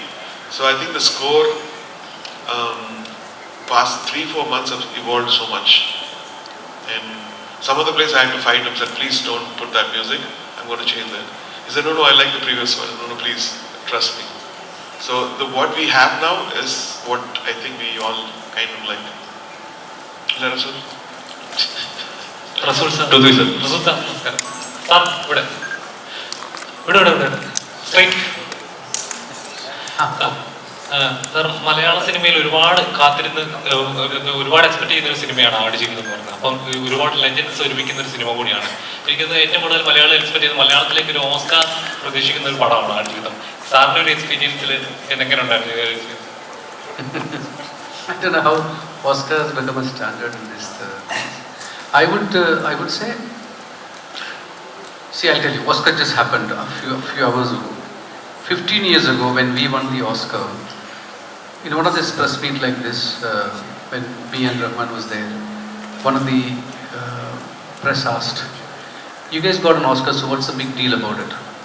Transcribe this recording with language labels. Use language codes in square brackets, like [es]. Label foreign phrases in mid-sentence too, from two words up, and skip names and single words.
[en] So I think the score, past 3-4 months have evolved so much. And some other place I had to fight him, said, please don't put that music, I'm going to change that. He said, no, I like the previous one. No, please, trust me. So what we have now is what I think we all kind of like. Is that Rasul? Rasul sir. Rasul sir. Rasul sir, namaskaram. Sir, [ml] ഇവിടെ സ്ട്രൈറ്റ്. സാർ, മലയാള സിനിമയിൽ ഒരുപാട് കാത്തിരുന്ന് ഒരുപാട് എക്സ്പെക്ട് ചെയ്യുന്ന ഒരു സിനിമയാണ് ആടുജീവിതം എന്ന് പറയുന്നത്. അപ്പം ഒരുപാട് ലെജൻഡ്സ് ഒരുമിക്കുന്ന ഒരു സിനിമ കൂടിയാണ്. എനിക്കത് ഏറ്റവും കൂടുതൽ മലയാളം എക്സ്പെക്ട് ചെയ്യുന്നത് മലയാളത്തിലേക്ക് ഒരു ഓസ്കാർ പ്രതീക്ഷിക്കുന്ന ഒരു പടമാണ് ആടുജീവിതം. സാറിൻ്റെ ഒരു എക്സ്പീരിയൻസിൽ എങ്ങനെ ഉണ്ടായിരുന്നു? [en] I don't know how Oscar has become a standard in this. I would say, see, I'll tell you, Oscar just happened a few hours ago. 15 years ago, when we won the Oscar, in one of this press meet like this, when me and Rahman was there, one of the press asked, "You guys got an Oscar, so what's the big deal about it?"